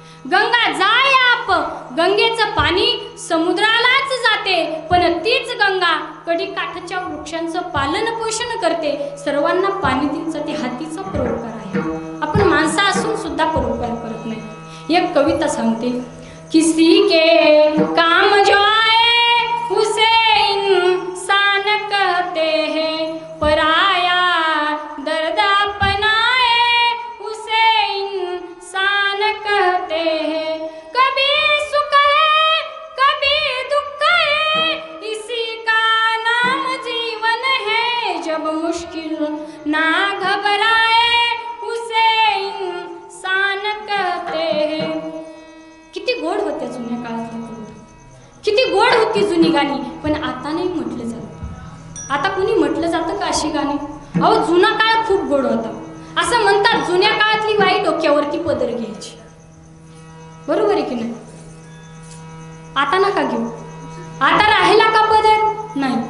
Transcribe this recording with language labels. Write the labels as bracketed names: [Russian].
[Marathi] गंगा जाय आप, गंगेचं पाणी समुद्रालाच जाते, पण तीच गंगा कडीकाठच्या वृक्षांचं पालन पोषण करते, सर्वांना पाणी देत जाते. हा तिचा परोपकार आहे. आपण माणसं असून सुद्धा परोपकार करत नाही. एक कविता सांगते. [Hindi] किसी के काम जो आए उसे इंसान कहते हैं, पराया दर्द अपनाए उसे इंसान कहते हैं. कभी सुख है कभी दुख है, इसी का नाम जीवन है. जब मुश्किल ना घबराए उसे इंसान कहते हैं. [Marathi] किती गोड होत्या जुन्या काळातल्या कविता, किती गोड होती जुनी गाणी. पण आता नाही म्हटलं जात. आता कुणी म्हटलं जातं का अशी गाणी? अहो जुना काळ खूप गोड होता. असं म्हणतात जुन्या काळातली बाई डोक्यावरती पदर घ्यायची. बरोबर आहे की नाही? आता नका घेऊ. आता राहिला का पदर? नाही.